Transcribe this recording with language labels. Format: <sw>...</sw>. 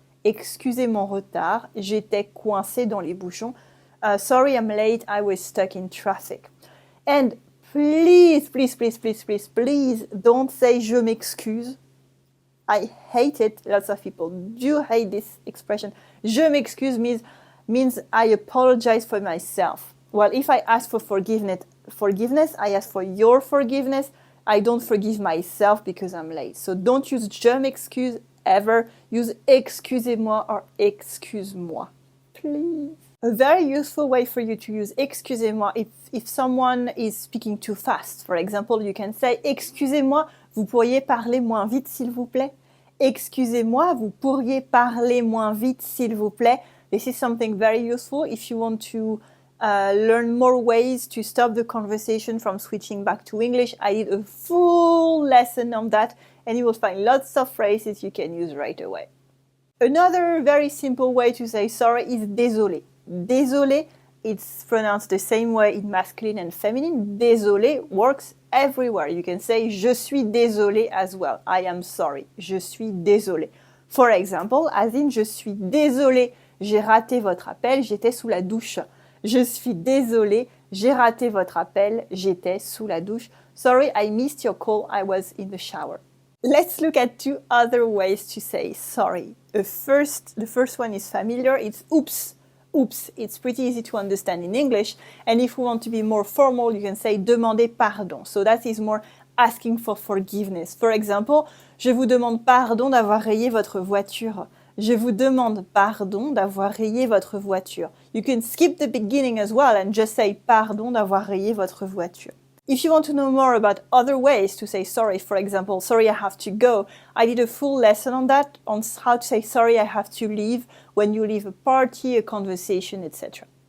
<fr>Excusez mon retard, j'étais coincé dans les bouchons.</fr> <en>Sorry, I'm late, I was stuck in traffic. And please, don't say</en> <fr>je m'excuse.</fr> <en>I hate it. Lots of people do hate this expression.</en> <fr>Je m'excuse</fr> <en>means I apologize for myself. Well, if I ask for forgiveness, I ask for your forgiveness. I don't forgive myself because I'm late. So don't use</en> <fr>je m'excuse</fr> <en>ever. Use excusez-moi or excuse-moi. Please. A very useful way for you to use excusez-moi if someone is speaking too fast. For example, you can say</en> <fr>excusez-moi, vous pourriez parler moins vite s'il vous plaît. Excusez-moi, vous pourriez parler moins vite s'il vous plaît.</fr> <en>This is something very useful if you want to learn more ways to stop the conversation from switching back to English. I did a full lesson on that, and you will find lots of phrases you can use right away. Another very simple way to say sorry is désolé. Désolé, it's pronounced the same way in masculine and feminine. Désolé works everywhere. You can say</en> <fr>je suis désolé</fr> <en>as well. I am sorry.</en> <fr>Je suis désolé.</fr> <en>For example, as in</en> <fr>je suis désolé, j'ai raté votre appel, j'étais sous la douche. Je suis désolé, j'ai raté votre appel, j'étais sous la douche.</fr> <en>Sorry, I missed your call, I was in the shower. Let's look at two other ways to say sorry. The first one is familiar. It's oops. Oops, it's pretty easy to understand in English. And if we want to be more formal, you can say demander pardon. So that is more asking for forgiveness. For example,</en> <fr>je vous demande pardon d'avoir rayé votre voiture. Je vous demande pardon d'avoir rayé votre voiture.</fr> <en>You can skip the beginning as well and just say</en> <fr>pardon d'avoir rayé votre voiture.</fr> <en>If you want to know more about other ways to say sorry, for example, sorry I have to go, I did a full lesson on that, on how to say sorry I have to leave when you leave a party, a conversation, etc.</en>